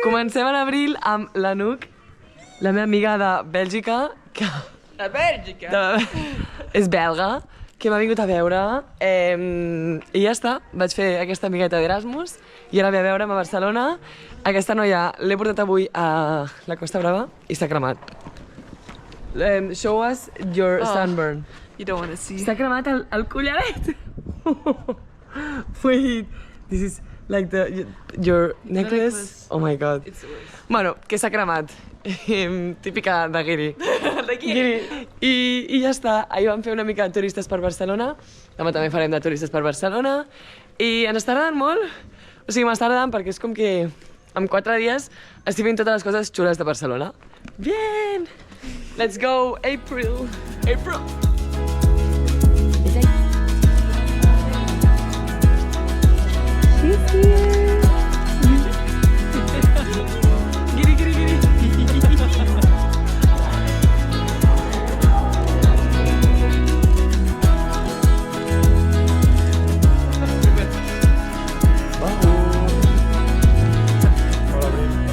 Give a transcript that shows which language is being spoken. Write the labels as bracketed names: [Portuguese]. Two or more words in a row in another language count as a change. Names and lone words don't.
[Catalan] Comencem a l'abril amb l'Anouk, la meva amiga de Bèlgica, que A Bèlgica. és belga, que m'ha vingut a veure i ja està, vaig fer aquesta amigueta d'Erasmus i ara ve a veure'm a Barcelona. Aquesta noia l'he portat avui a la Costa Brava i s'ha cremat. [English] Show us your sunburn. You don't want to see. [Catalan] S'ha cremat el collaret. [English] Wait, this is like your necklace? necklace. Oh my god. It's the worst. [Catalan] Bueno, que s'ha cremat. Típica de guiri. [English] Like [Catalan] I ja està. Ahir vam fer una mica de turistes per Barcelona. Demà també farem de turistes per Barcelona. I ens està agradant molt. O sigui, m'està agradant perquè és com que en 4 dies estic fent totes les coses xules de Barcelona. [Spanish] Bien! [English] Let's go, April! April! She's here! [Catalan] Giri, giri, giri! Hola, Abril.